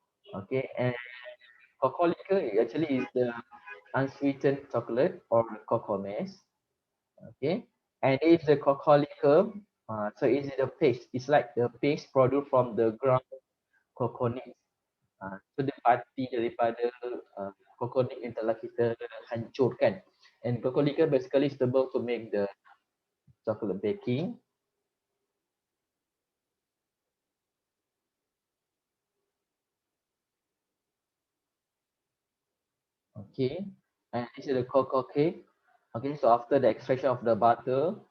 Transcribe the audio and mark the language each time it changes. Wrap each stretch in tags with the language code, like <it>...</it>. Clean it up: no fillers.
<en>Okay, and cocoa liquor actually is the unsweetened chocolate or cocoa maize. Okay, and it's the cocoa liquor. So it's the paste. It's like the paste produced from the ground coconut.</en> <ms>So dia parti daripada coconut yang telah kita hancurkan.</ms> <en>And cocoa liquor basically is able to make the chocolate baking. Okay, and this is the cocoa cake. Okay, so after the extraction of the butter,</en>